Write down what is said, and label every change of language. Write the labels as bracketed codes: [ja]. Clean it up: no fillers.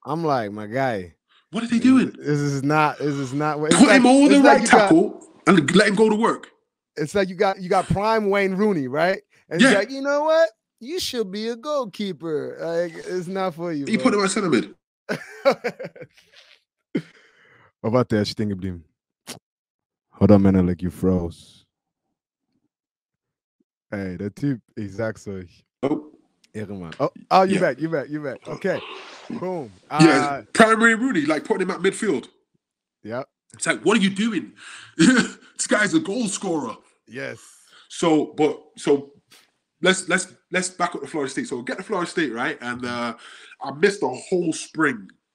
[en] I'm like, my guy. What are they doing? This is not. Put him over the right tackle and let him go to work. It's like you got prime Wayne Rooney, right? And he's like, you know what? You should be a goalkeeper. Like, it's not for you. You put him at center mid. [de] Wat der stehen geblieben? Oder Menelik, [en] you froze. [de] Hey, der Typ, ich sag's euch. Oh. [en] Ehrenmann. Oh, you back. Okay. Boom. Primary Rooney, like putting him at midfield. Yeah. It's like, what are you doing? This guy's a goal scorer. Yes. So let's back up to Florida State. So we'll get to Florida State, right? And I missed the whole spring.